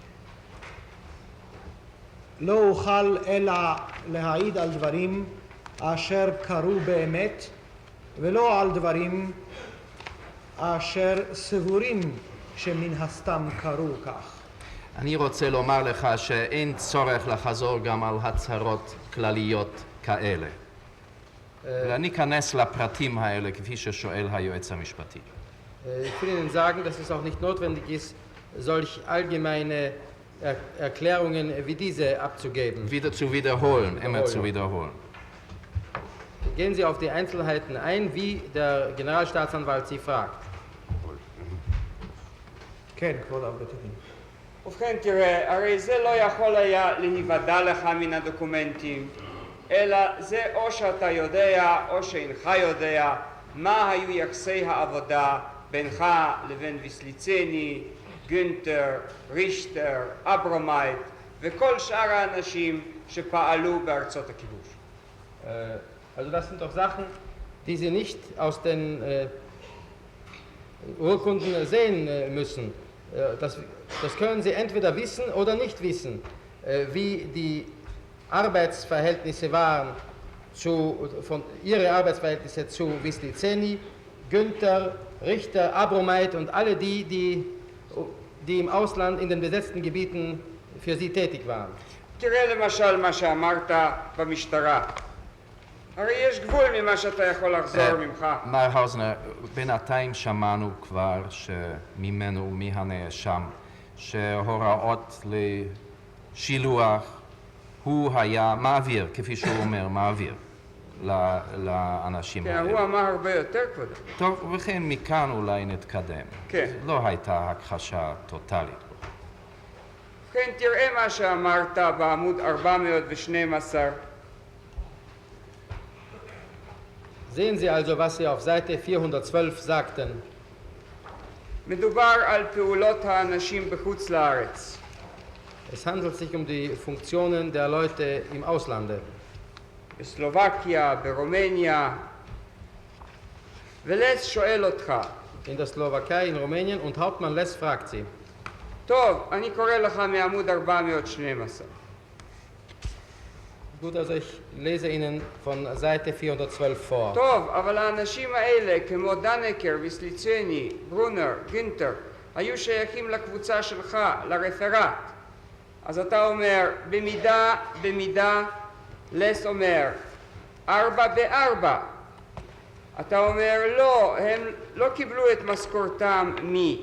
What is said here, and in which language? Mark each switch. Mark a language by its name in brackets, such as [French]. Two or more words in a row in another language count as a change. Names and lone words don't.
[Hebrew] לא אוכל אלא להעיד על דברים אשר קרו באמת, ולא על דברים אשר סבורים שמן הסתם קרו כך. אני רוצה לומר לך שאין צורך לחזור גם על הצהרות כלליות כאלה. ואני אכנס לפרטים האלה כפי ששואל היועץ המשפטי. [German] Ich will Ihnen sagen, dass es auch nicht notwendig ist, solch allgemeine Erklärungen wie diese abzugeben. Wieder zu wiederholen, immer zu wiederholen. Gehen Sie auf die Einzelheiten ein, wie der Generalstaatsanwalt Sie fragt. [Hebrew] כן, כבוד הרב בית הדין. ובכן תראה, הרי זה לא יכול היה להיוודע לך מן הדוקומנטים, אלא זה או שאתה יודע או שאינך יודע מה היו יחסי העבודה בינך לבין ויסליצני, גונטר, רישטר, אברומייט וכל שאר האנשים שפעלו בארצות הכיבוש. [German] Also das sind doch Sachen, die Sie nicht aus den Urkunden sehen müssen. Das können Sie entweder wissen oder nicht wissen, wie die Arbeitsverhältnisse waren, Ihre Arbeitsverhältnisse zu Wislizeni, Günther, Richter, Abromeit und alle die im Ausland in den besetzten Gebieten für Sie tätig waren. [Hebrew] תראה למשל מה שאמרת במשטרה. הרי יש גבול ממה שאתה יכול לחזור ממך. מר האוזנר, בינתיים שמענו כבר ממנו, מהנאשם, שהוראות לשילוח הוא היה מעביר, כפי שהוא אומר, מעביר לאנשים כן, האלה. הוא אמר הרבה יותר כבודו. טוב, וכן מכאן אולי נתקדם. כן. לא הייתה הכחשה טוטלית. כן, תראה מה שאמרת בעמוד 412. [German] Sehen Sie also, was Sie auf Seite 412 sagten. [Hebrew] מדובר על פעולות האנשים בחוץ לארץ. [German] Es handelt sich um die Funktionen der Leute im Auslande. [Hebrew] בסלובקיה, ברומניה. ולס שואל אותך. [German] In der Slowakei, in Rumänien und Hauptmann Less fragt Sie. [Hebrew] טוב, אני קורא לך מעמוד 412. [German] Gut, also ich lese Ihnen von Seite 412 vor. [Hebrew] טוב, אבל האנשים האלה, כמו דנקר, ויסליצני, ברונר, גינטר, היו שייכים לקבוצה שלך, לרפרט. אז אתה אומר, במידה, לס אומר, 4/4. אתה אומר, לא, הם לא קיבלו את משכורתם מי.